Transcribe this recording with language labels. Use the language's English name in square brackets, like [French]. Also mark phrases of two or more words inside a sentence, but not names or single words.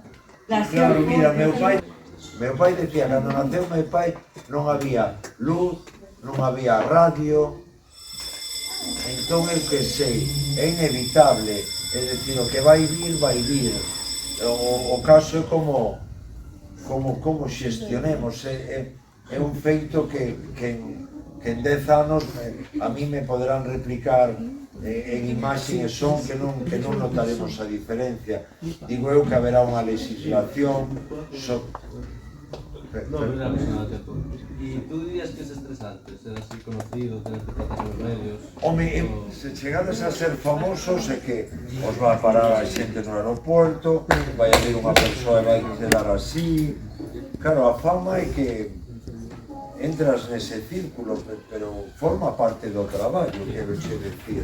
[Galician] Claro, mira, meu pai decía, cando naceu meu pai non había luz, non había radio, entón eu que sei, é inevitable, é dicir, o que vai vir, o caso é como xestionemos, é un feito que en 10 anos a mí me poderán replicar en imaxe e son que non notaremos a diferencia. Digo eu que haberá unha legislación [Spanish] ¿Y tú dirías que es estresante ser así conocido, tener que tratar los medios? [Galician] Home, se chegades a ser famosos é que os vai parar a xente no aeroporto, vai haber unha persoa e vai quedar así. Claro, a fama é que entras nese círculo, pero forma parte do traballo, quero che decir.